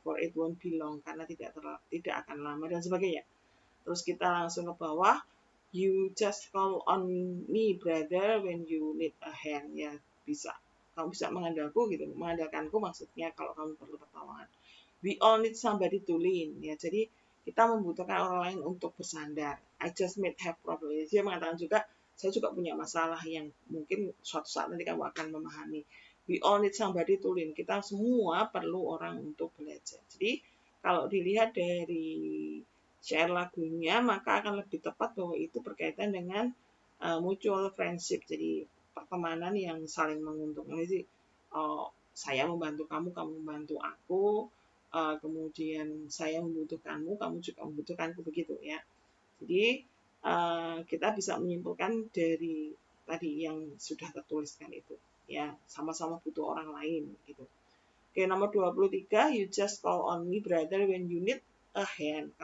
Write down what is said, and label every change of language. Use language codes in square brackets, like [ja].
[id] For it won't be long, karena tidak akan lama dan sebagainya. Terus kita langsung ke bawah. [en] You just call on me brother when you need a hand ya, bisa. [id] Kamu bisa mengandalkanku maksudnya kalau kamu perlu pertolongan. [en] We all need somebody to lean ya. [id] Jadi kita membutuhkan orang lain untuk bersandar. I just may have problem. Dia mengatakan juga saya juga punya masalah yang mungkin suatu saat nanti kamu akan memahami. We all need somebody to lean. Kita semua perlu orang untuk belajar. Jadi kalau dilihat dari share lagunya, maka akan lebih tepat bahwa itu berkaitan dengan mutual friendship, jadi pertemanan yang saling menguntungkan. Jadi saya membantu kamu, kamu membantu aku, kemudian saya membutuhkanmu, kamu juga membutuhkanku, begitu ya. Jadi kita bisa menyimpulkan dari tadi yang sudah tertuliskan itu, ya, sama-sama butuh orang lain gitu. [en] Oke, nomor 23, you just call on me brother when you need a hand.